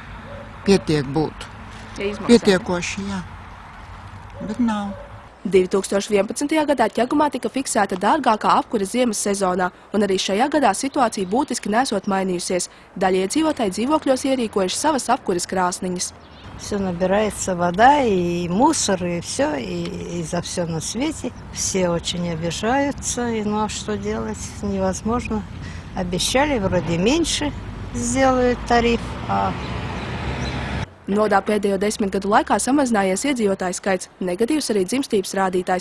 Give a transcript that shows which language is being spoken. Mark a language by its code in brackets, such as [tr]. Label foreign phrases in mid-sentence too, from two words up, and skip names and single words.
[lv] Pietiek būtu. Pietiekoši, jā. Bet nav. 2011. gadā Ķegumā tika fiksēta dārgākā apkure ziemas sezonā, un arī šajā gadā situācija būtiski nesot mainījusies. Daļa iedzīvotāji dzīvokļos ierīkojuši savas apkures krāsniņas. [ru] Все набирается вода, и мусор, и все, и за все на свете. Все очень обижаются, и ну а что делать? Невозможно. Обещали, вроде меньше сделают тариф, а... [lv] Nodā pēdējo 10 gadu laikā samazinājies iedzīvotāju skaits, negatīvs arī dzimstības rādītājs.